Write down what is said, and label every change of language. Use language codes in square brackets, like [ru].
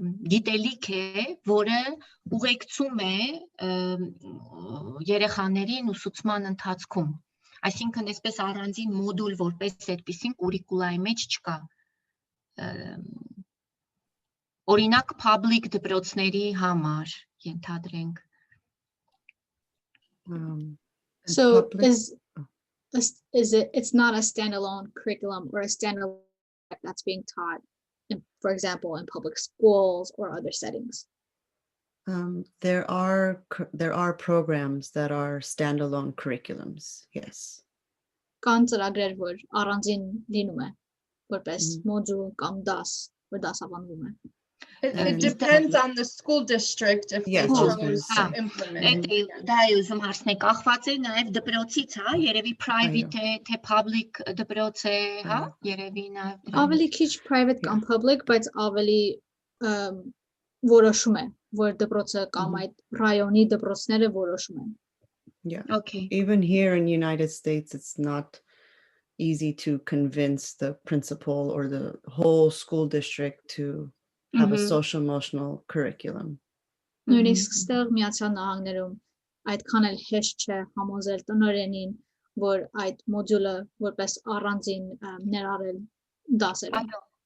[hy] գիտելիք է, որը ուղեկցում է երեխաներին ուսուցման ընթացքում, այսինքն այսպես առանձին մոդուլ, որպես այդպիսին կուրիկուլայի մեջ չկա, օրինակ public դպրոցների համար ենթադրենք. [en] So it's not a standalone curriculum or a standalone that's being taught, for example, in public schools or other settings. There are programs that are standalone curriculums. Yes. [hy] Կան ծրագրեր, որ առանձին լինում է, որպես մոդուլ կամ դաս, որ դասավանդվում է. [en] It depends on the school district if they chose to implement it. [hy] Դա է ուզում հարցնել, կախված է նաև դպրոցից, հա, երևի private է, թե public դպրոց է, հա, երևի նաև Ավելի քիչ private կամ public, բայց ավելի որոշում է, որ դպրոցը կամ այդ ռայոնի դպրոցները որոշում են. [en] Yeah. Okay. Even here in the United States, it's not easy to convince the principal or the whole school district to have a social emotional curriculum. [hy] Նույնիսկ ստեղ Միացյալ Նահանգներում այդքան էլ հեշտ չէ համոզել տնօրենին, որ այդ մոդուլը որպես առանձին ներառել դասերում.